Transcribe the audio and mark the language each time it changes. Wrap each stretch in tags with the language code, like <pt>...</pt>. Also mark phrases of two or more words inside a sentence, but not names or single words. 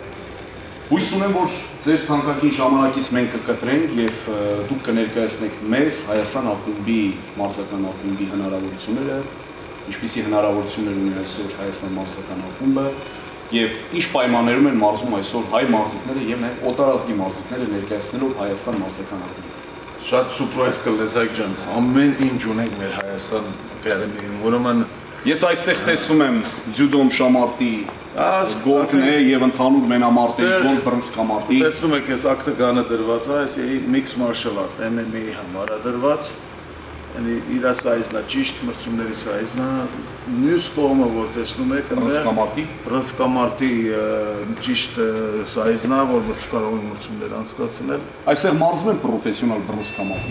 <hy>Հույս ունեմ, որ ձեր թանկագին ժամանակից մենք կկտրենք եւ դուք կներկայացնեք մեզ Հայաստան ակումբի, մարզական ակումբի հնարավորությունները, ինչպիսի հնարավորություններ ունի այսօր Հայաստան մարզական ակումբը եւ ինչ պայմաններում են մարզում այսօր հայ մարզիկները եւ նաեւ օտարազգի մարզիկները ներկայացնելով Հայաստան մարզական ակումբը։ Շատ սուրպրայզ կլինես այք ջան, ամեն ինչ ունենք մեր Հայաստան ակադեմիայում, ուրեմն Ես այստեղ տեսնում եմ ձյուդոմ շամարտի գոլն է եւ ընդհանուր մենամարտի գոլ բռնցքամարտի։ Տեսնում եք, այս ակտգանը դրված է, այս</hy> <en>mix martial art</en> <hy>MMA-ի համար է դրված։ Իր սայզն է, ճիշտ մրցումների սայզն է։ Մյուս կողմը, որ տեսնում եք, բռնցքամարտի ճիշտ սայզն է, որ կարող են մրցումներ անցկացնել։ Այստեղ մարզվում են պրոֆեսիոնալ բռնցքամարտիկ։</hy>